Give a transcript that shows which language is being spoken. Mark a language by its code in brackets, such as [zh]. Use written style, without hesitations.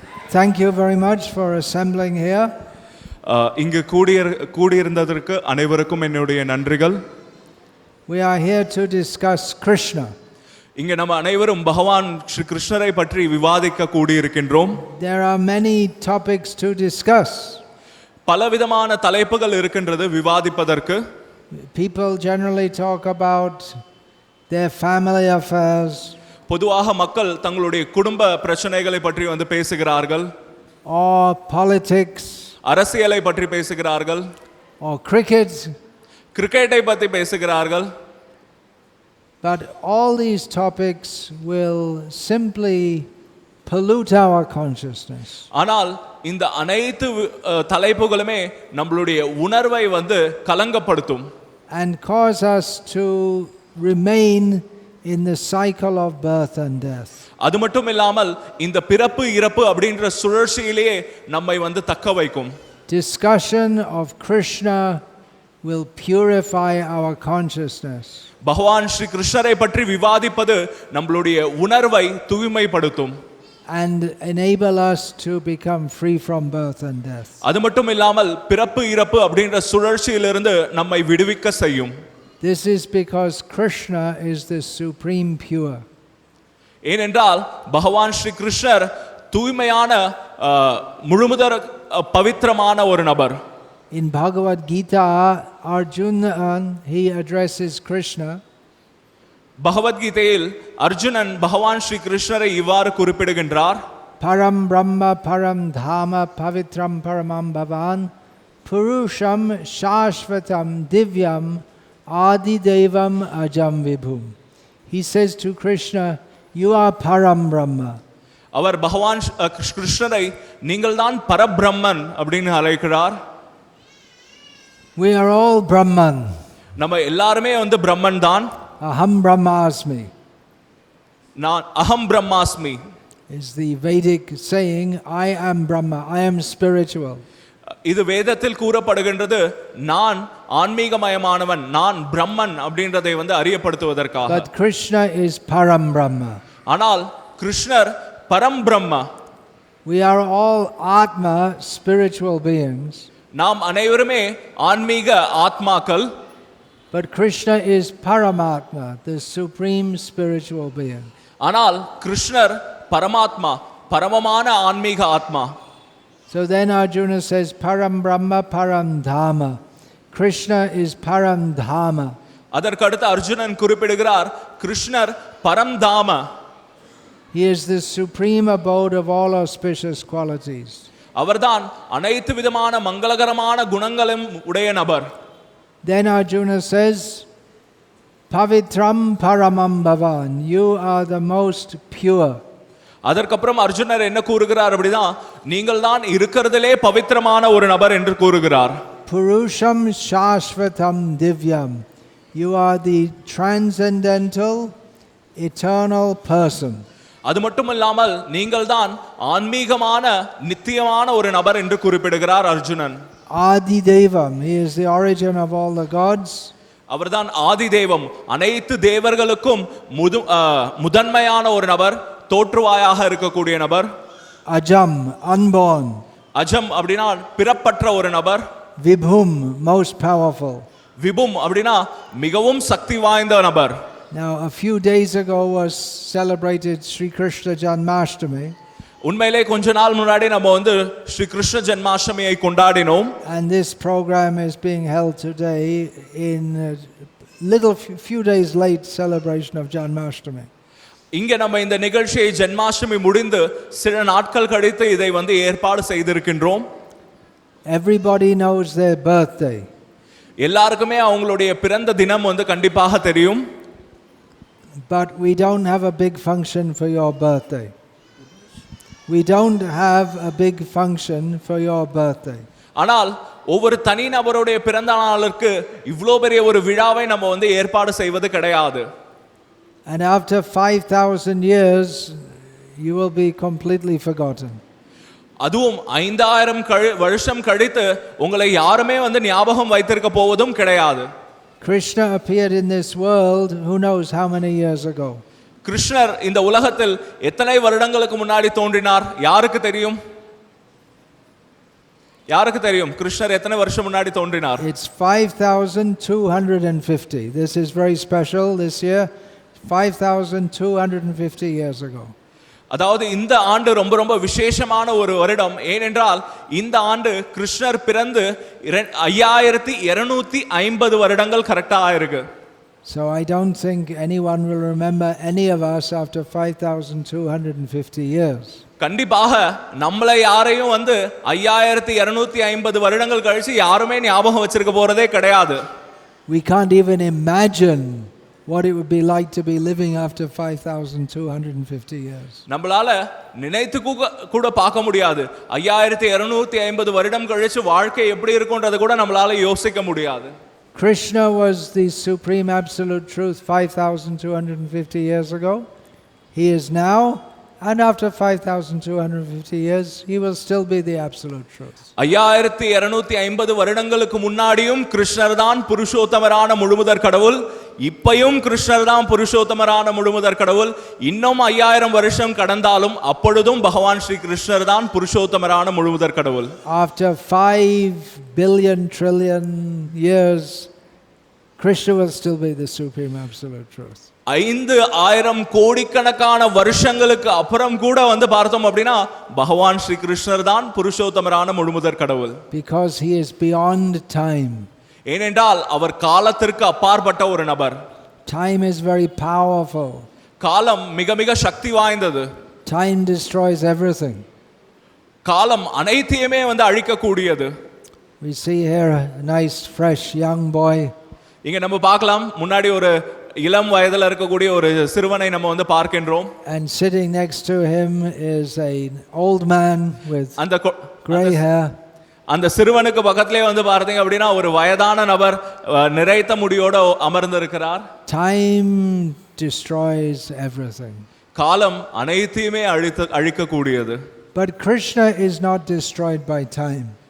[en] Thank you very much for assembling here. [ta] இங்கு கூடியிருந்ததற்கு அனைவருக்கும் என்னுடைய நன்றிகள். [en] We are here to discuss Krishna. [ta] இங்க நம்ம அனைவரும் பகவான் ஸ்ரீ கிருஷ்ணரை பற்றி விவாதிக்க கூடியிருக்கின்றோம். [en] There are many topics to discuss. [ta] பலவிதமான தலைப்புகள் இருக்கின்றது விவாதிப்பதற்கு. [en] People generally talk about their family affairs. [ta] பொதுவாக மக்கள் தங்களுடைய குடும்ப பிரச்சனைகளை பற்றி பேசுகிறார்கள். [en] Or politics. [ta] அரசியலை பற்றி பேசுகிறார்கள். [en] Or cricket. [ta] கிரிக்கெட்டை பற்றி பேசுகிறார்கள். [en] But all these topics will simply pollute our consciousness. [ta] ஆனால் இந்த அனைத்து தலைப்புகளுமே நம்மளுடைய உணர்வை கலங்கப்படுத்தும். [en] And cause us to remain in the cycle of birth and death. [ta] அது மட்டும் இல்லாமல் இந்த பிறப்பு இறப்பு அப்படிங்கற சுழற்சியிலேயே நம்மை தக்க வைக்கும். [en] Discussion of Krishna will purify our consciousness. [ta] பகவான் ஸ்ரீ கிருஷ்ணரை பற்றி விவாதிப்பது நம்மளுடைய உணர்வை தூய்மைப்படுத்தும். [en] And enable us to become free from birth and death. [ta] அது மட்டும் இல்லாமல் பிறப்பு இறப்பு அப்படிங்கற சுழற்சியிலிருந்து நம்மை விடுவிக்க செய்யும். [en] This is because Krishna is the supreme pure. [ta] ஏனென்றால் பகவான் ஸ்ரீ கிருஷ்ணர் தூய்மையான முழுமுதற் பவித்திரமான ஒரு நபர். [en] In Bhagavad Gita, Arjuna he addresses Krishna. [ta] பகவத்கீதையில் அர்ஜுனன் பகவான் ஸ்ரீ கிருஷ்ணரை இவ்வாறு குறிப்பிடுகின்றார். [sa] Param Brahma Param Dhama Pavitram Paramam Bhavan Purusham Shashvatam Divyam Adi Devam Ajam Vibhum. [en] He says to Krishna, you are Param Brahma. [ta] அவர் பகவான் கிருஷ்ணரை நீங்கள் தான் பரபிரம்மன் அப்படின்னு அழைக்கிறார். [en] We are all Brahman. [ta] நம்ம எல்லாருமே பிரம்மன் தான். [sa] Aham Brahmasmi. [ta] நான் [sa] அகம் பிரம்மாஸ்மி [en] is the Vedic saying, I am Brahma, I am spiritual. [ta] இது வேதத்தில் கூறப்படுகின்றது நான் ஆன்மீகமயமானவன் நான் பிரம்மன் அப்படின்றதை அறியப்படுத்துவதற்காக. [en] But Krishna is Param Brahma. [ta] ஆனால் கிருஷ்ணர் பரம் Brahma. [en] We are all Atma, spiritual beings. [ta] நாம் அனைவருமே ஆன்மீக ஆத்மாக்கள். [en] But Krishna is Paramatma, the supreme spiritual being. [ta] ஆனால் கிருஷ்ணர் பரமாத்மா பரமமான ஆன்மீக ஆத்மா. [en] So then Arjuna says [sa] Param Brahma Param Dhamma. [en] Krishna is Param Dhamma. [ta] அதற்கு அடுத்து அர்ஜுனன் குறிப்பிடுகிறார் கிருஷ்ணர் பரம் தாம. [en] He is the supreme abode of all auspicious qualities. [ta] அவர்தான் அனைத்து விதமான மங்களகரமான குணங்களும் உடைய நபர். [en] Then Arjuna says [sa] Pavitram Paramam Bhavan, [en] you are the most pure. [ta] அதற்கப்புறம் அர்ஜுனர் என்ன கூறுகிறார் அப்படினா நீங்கள் தான் இருக்கிறதிலே பவித்திரமான ஒரு நபர் என்று கூறுகிறார். [sa] Purusham Shashvatam Divyam, [en] you are the transcendental eternal person. [ta] அது மட்டுமல்லாமல் நீங்கள் தான் ஆன்மீகமான நித்தியமான ஒரு நபர் என்று குறிப்பிடுகிறார் Arjunan. [en] Adi Devam, he is the origin of all the gods. [ta] அவர்தான் ஆதி தெய்வம் அனைத்து தேவர்களுக்கும் முதன்மையான ஒரு நபர் தோற்றுவாயாக இருக்கக்கூடிய நபர். [en] Ajam, unborn. [ta] அஜம் அப்படினா பிறப்பற்ற ஒரு நபர். [en] Vibhum, most powerful. [ta] விபும் அப்படினா மிகவும் சக்தி வாய்ந்த நபர். [en] Now a few days ago was celebrated Sri Krishna Janmashtami. [ta] உண்மையிலே கொஞ்ச நாள் முன்னாடி நம்ம ஸ்ரீ கிருஷ்ண ஜென்மாஷ்டமியை கொண்டாடினோம். [en] And this program is being held today in few days late celebration of Janmashtami. [ta] இங்க நம்ம இந்த நிகழ்ச்சியை ஜென்மாஷ்டமி முடிந்து சில நாட்கள் கழித்து இதை ஏற்பாடு செய்திருக்கின்றோம். [en] Everybody knows their birthday. [ta] எல்லாருக்குமே அவங்களுடைய பிறந்த தினம் கண்டிப்பாக தெரியும். [en] But we don't have a big function for your birthday. We don't have a big function for your birthday. [ta] ஆனால் ஒவ்வொரு தனி நபருடைய பிறந்த நாளுக்கு இவ்வளோ பெரிய ஒரு விழாவை நம்ம வந்து ஏற்பாடு செய்வது கிடையாது. [en] And after 5,000 years, you will be completely forgotten. [ta] அதுவும் 5000 வருஷம் கழித்து உங்களை யாருமே வந்து ஞாபகம் வைத்திருக்க போவதும் கிடையாது. [en] Krishna appeared in this world who knows how many years ago. [ta] கிருஷ்ணர் இந்த உலகத்தில் எத்தனை வருடங்களுக்கு முன்னாடி தோன்றினார்? யாருக்கு தெரியும்? யாருக்கு தெரியும் கிருஷ்ணர் எத்தனை வருஷம் முன்னாடி தோன்றினார்? [en] It's 5250. This is very special this year. 5250 years ago. [ta] அதாவது இந்த ஆண்டு ரொம்ப ரொம்ப விசேஷமான ஒரு வருடம். ஏனென்றால் இந்த ஆண்டு கிருஷ்ணர் பிறந்து 5250 வருடங்கள் கரெக்டா ஆயிருக்கு. [en] So I don't think anyone will remember any of us after 5250 years. [ta] கண்டிப்பாக நம்மளை யாரையும் வந்து 5250 வருடங்கள் கழிச்சு யாருமே ஞாபகம் வச்சிருக்க போறதே கிடையாது. [en] We can't even imagine what it would be like to be living after 5250 years. [ta] நம்மளால நினைத்து கூட பார்க்க முடியாது. 5250 வருடம் கழிச்சு வாழ்க்கை எப்படி இருக்கும்ன்றது கூட நம்மளால யோசிக்க முடியாது. [en] Krishna was the supreme absolute truth 5250 years ago. He is now, and after 5250 years he will still be the absolute truth. [ta] 5250 வருடங்களுக்கு முன்னாடியும் கிருஷ்ணர் தான் புருஷோத்தமரான முழுமுதற் கடவுள். இப்பயும் கிருஷ்ணர் தான் புருஷோத்தமரான முழுமுதற் கடவுள். இன்னும் 5000 வருஷம் கடந்தாலும் அப்பொழுதும் பகவான் ஸ்ரீ கிருஷ்ணர் தான் புருஷோத்தமரான முழுமுதற் கடவுள். [en] After 5 billion trillion years, Krishna will still be the supreme absolute truth. [ta] 5000 கோடிக்கணக்கான வருஷங்களுக்கு அப்புறம் கூட வந்து பார்த்தோம் அப்படின்னா பகவான் ஸ்ரீ கிருஷ்ணர் தான் புருஷோத்தமரான முழுமுதற் கடவுள். [en] Because he is beyond time. [ta] ஏனென்றால் அவர் காலத்திற்கு அப்பாற்பட்ட ஒரு நபர். [en] Time is very powerful. [ta] காலம் மிக மிக சக்தி வாய்ந்தது. [en] Time destroys everything. [ta] காலம் அனைத்தையுமே வந்து அழிக்க கூடியது. [en] We see here a nice fresh young boy. [ta] இங்க நம்ம பார்க்கலாம் முன்னாடி ஒரு இளம் வயதில் இருக்கக்கூடிய ஒரு சிறுவனை நம்ம வந்து பார்க்கின்றோம். [en] And sitting next to him is an old man with gray hair. [ta] அந்த சிறுவனுக்கு பக்கத்திலே வந்து பார்த்தீங்க அப்படின்னா ஒரு வயதான நபர் நிறைத்த முடியோட அமர்ந்து இருக்கிறார். [en] Time destroys everything. [ta] காலம் அனைத்தையுமே அழிக்க கூடியது. [en] But Krishna is not destroyed by time.